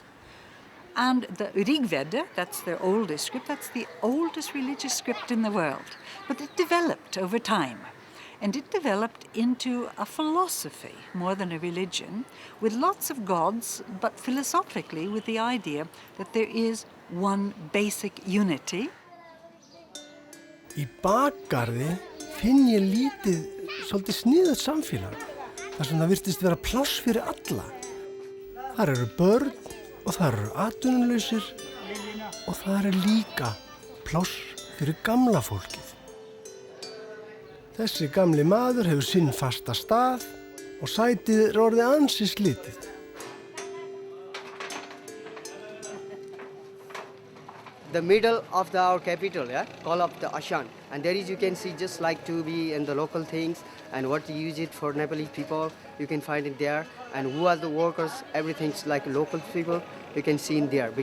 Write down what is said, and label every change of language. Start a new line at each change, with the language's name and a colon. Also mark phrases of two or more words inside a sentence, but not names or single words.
English: And the Rig Veda, that's their oldest script, that's the oldest religious script in the world. But it developed over time. And it developed into a philosophy more than a religion, with lots of gods, but philosophically with the idea that there is one basic unity.
Icelandic: Í bakgarði finn ég lítið, svolítið sniðugt samfélag, þar sem það virtist vera pláss fyrir alla. Þar eru börn, og þar eru atvinnulausir og þar er líka pláss fyrir gamla fólkið. Þessi gamli maður hefur sinn fasta stað og sætið er orðið ansi slitið.
English: The middle of our capital, call up the Ashan. And there is, you can see, just like to be in the local things and what to use it for Nepalese people, you can find it there. And who are the workers, everything's like local people, you can see in there.